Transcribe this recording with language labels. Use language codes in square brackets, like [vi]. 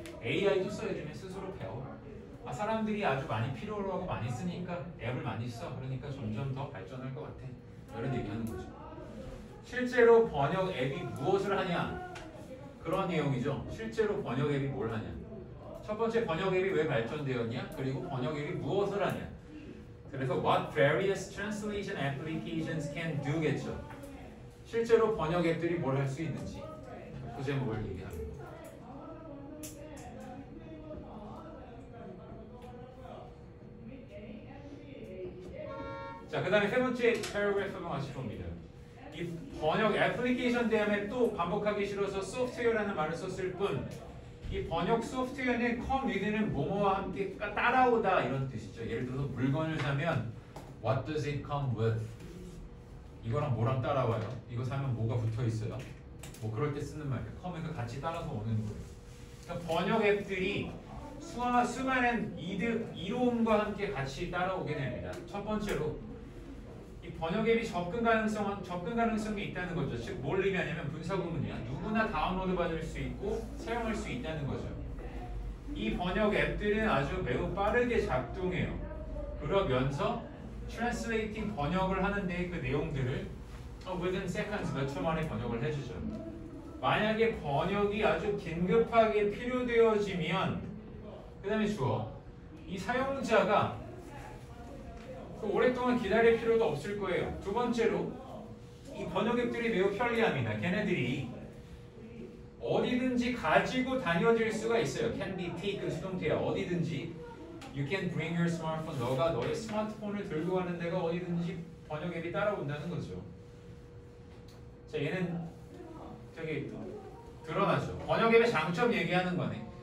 [ko] AI도 써야지면 스스로 배워. 아, 사람들이 아주 많이 필요로 하고 많이 쓰니까 앱을 많이 써. 그러니까 점점 더 발전할 것 같아. 이런 얘기하는 거죠. 실제로 번역 앱이 무엇을 하냐? 그런 내용이죠. 실제로 번역 앱이 뭘 하냐? 첫 번째 번역 앱이 왜 발전되었냐? 그리고 번역 앱이 무엇을 하냐? 그래서 [en] what various translation applications can do [ko] 겠죠. 실제로 번역 앱들이 뭘 할 수 있는지 그 제목을 얘기합니다. 자, 그 다음에 세 번째 패러그래프가 같이 봅니다. 이 번역 애플리케이션 다음에 또 반복하기 싫어서 소프트웨어라는 말을 썼을 뿐 이 번역 소프트웨어는 come with는 뭐뭐와 함께 따라오다 이런 뜻이죠. 예를 들어서 물건을 사면 [en] what does it come with? [ko] 이거랑 뭐랑 따라와요? 이거 사면 뭐가 붙어 있어요? 뭐 그럴 때 쓰는 말이에요. come가 같이 따라서 오는 거예요. 그러니까 번역 앱들이 수많은 이로움과 함께 같이 따라오게 됩니다. 첫 번째로 이 번역 앱이 접근 가능성이 있다는 거죠. 즉 뭘 의미하냐면 분사구문이야. 누구나 다운로드 받을 수 있고 사용할 수 있다는 거죠. 이 번역 앱들은 아주 매우 빠르게 작동해요. 그러면서 translating 번역을 하는데 그 내용들을 [en] within seconds [ko] 몇 초 만에 번역을 해주죠. 만약에 번역이 아주 긴급하게 필요되어지면 그 다음에 주어 이 사용자가 오랫동안 기다릴 필요도 없을 거예요. 두 번째로 이 번역 앱들이 매우 편리합니다. 걔네들이 어디든지 가지고 다녀질 수가 있어요. can be taken 수동태야. 어디든지 [en] you can bring your smartphone. [ko] 너가 너의 스마트폰을 들고 가는 데가 어디든지 번역 앱이 따라온다는 거죠. 자, 얘는 저기 드러나죠. 번역 앱의 장점 얘기하는 거네.